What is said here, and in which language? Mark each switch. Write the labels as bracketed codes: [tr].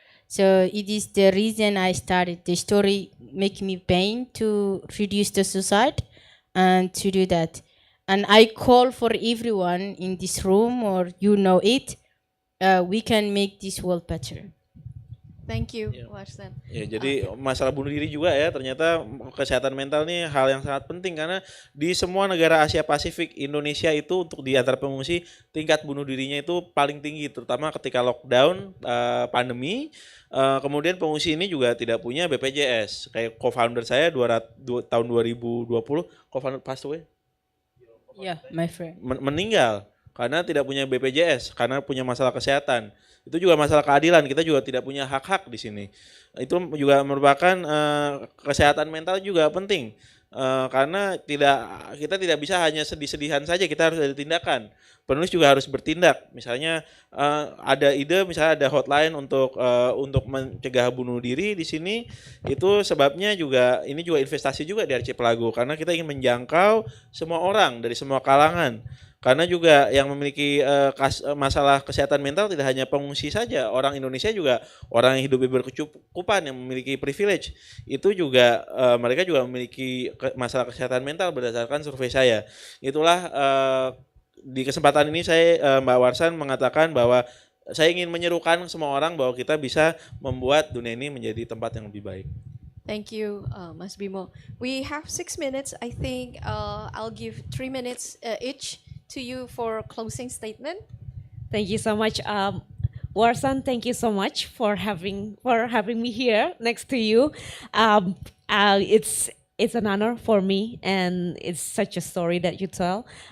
[en] So it is the reason I started. The story make me pain to reduce the suicide and to do that. And I call for everyone in this room or you know it, we can make this world better. Thank you, Warsan. [id] Ya, jadi masalah bunuh diri juga ya, ternyata kesehatan mental ini hal yang sangat penting karena di semua negara Asia Pasifik, Indonesia itu untuk di antara pengungsi tingkat bunuh dirinya itu paling tinggi, terutama ketika lockdown, pandemi. Kemudian pengungsi ini juga tidak punya BPJS. Kayak co-founder saya tahun 2020, co-founder [en] passed away. Yeah, my friend. [id] Meninggal karena tidak punya BPJS, karena punya masalah kesehatan. Itu juga masalah keadilan, kita juga tidak punya hak-hak di sini. Itu juga merupakan kesehatan mental juga penting. Karena kita tidak bisa hanya sedih-sedihan saja, kita harus ada tindakan. Penulis juga harus bertindak. Misalnya ada ide, misalnya ada hotline untuk mencegah bunuh diri di sini. Itu sebabnya juga ini juga investasi juga di Archipelago karena kita ingin menjangkau semua orang dari semua kalangan. Karena juga yang memiliki masalah kesehatan mental tidak hanya pengungsi saja, orang Indonesia juga orang yang hidup berkecukupan yang memiliki privilege itu juga mereka juga memiliki masalah kesehatan mental berdasarkan survei saya. Itulah di kesempatan ini saya Mbak Warsan mengatakan bahwa saya ingin menyerukan semua orang bahwa kita bisa membuat dunia ini menjadi tempat yang lebih baik. [en] Thank you, Mas Bimo. We have 6 minutes. I think I'll give 3 minutes each to you for closing statement. Thank you so much, Warsan. Thank you so much for having me here next to you. It's an honor for me, and it's such a story that you tell.